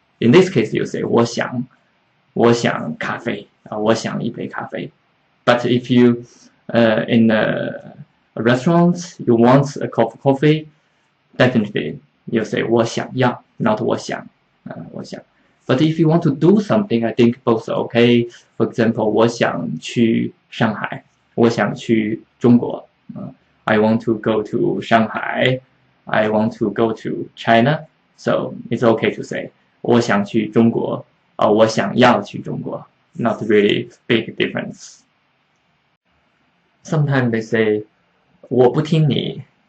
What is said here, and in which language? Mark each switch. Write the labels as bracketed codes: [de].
[en] In this case, you say [zh] 我想咖啡, 我想1杯咖啡. [en] But if you in a restaurant you want a cup of coffee, definitely you say [zh] 我想要, [en] not 我想. But if you want to do something, I think both are okay. For example, [zh] 我想去上海, 我想去中国. [en] I want to go to Shanghai. I want to go to China. So it's okay to say [zh] 我想去中国, [en] or [zh] 我想要去中国. [en] Not really big difference. Sometimes they say [zh] 我不听你.